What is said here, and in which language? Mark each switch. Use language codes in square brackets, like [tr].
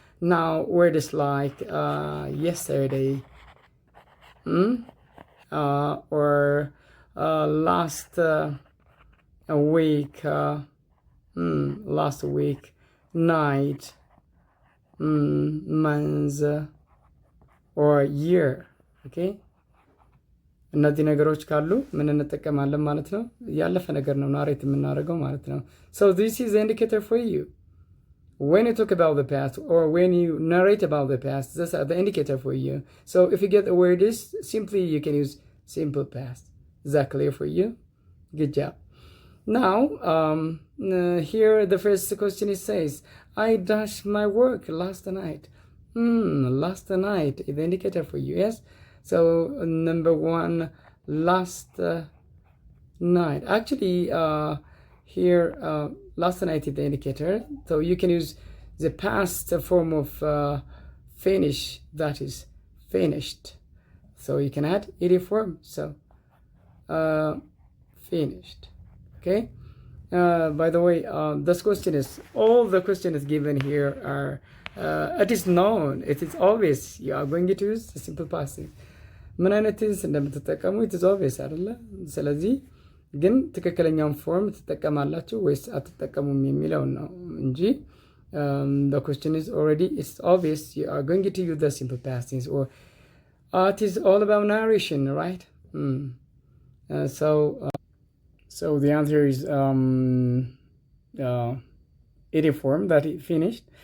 [en] Now, words like yesterday or last week, night, months or year. [am] Okay, እነዚህ ነገሮች ካሉ ምን እንጠቀማለን ማለት ነው? ያለፈ ነገር ነው ናሬት የምናደርገው ማለት ነው። [en] So this is the indicator for you. When you talk about the past or when you narrate about the past, these are the indicator for you. So if you get the word is, simply you can use simple past. Is that clear for you? Good job. Now, here the first question it says, I dashed my work last night. Last night is the indicator for you, yes? So, number 1, last night. Actually, here, last night is the indicator. So, you can use the past form of finish, that is finished. So, you can add ed form. So, finished. Okay. By the way, this question is, all the questions given here are, it is known, it is obvious you are going to use the simple past. [am] ምን አይነት ቴንስ እንደምትጠቀሙ [en] it is obvious [am] አይደለ? ስለዚህ ግን ትክክለኛውን ፎርም ትጠቀማላችሁ ወይስ አትጠቀሙም የሚለው ነው እንጂ [en] the question is already, it's obvious you are going to use the simple past tense, or it is all about narration, right? So the answer is ed form, that it finished.